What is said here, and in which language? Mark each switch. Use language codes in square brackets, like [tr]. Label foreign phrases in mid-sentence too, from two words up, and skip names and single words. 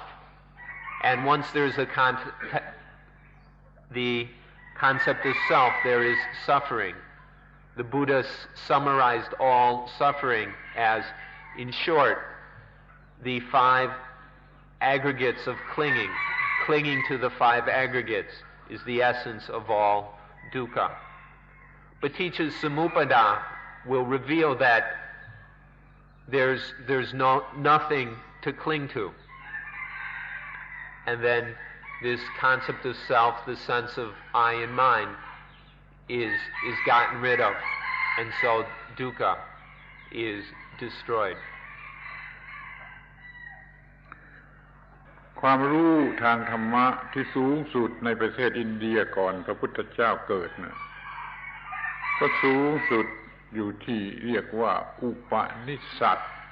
[en] And once there's the concept of self, there is suffering. The Buddha summarized all suffering as, in short, the five aggregates of clinging. Clinging to the five aggregates is the essence of all dukkha. [pi] Paticca Samuppada [en] will reveal that there's nothing to cling to. And then this concept of self, the sense of I and mine, is gotten rid of, and so dukkha is destroyed. [th] ความรู้ทางธรรมะที่สูงสุดในประเทศอินเดียก่อนพระพุทธเจ้าเกิดนะก็สูงสุดอยู่ที่เรียกว่าอุปนิสสัต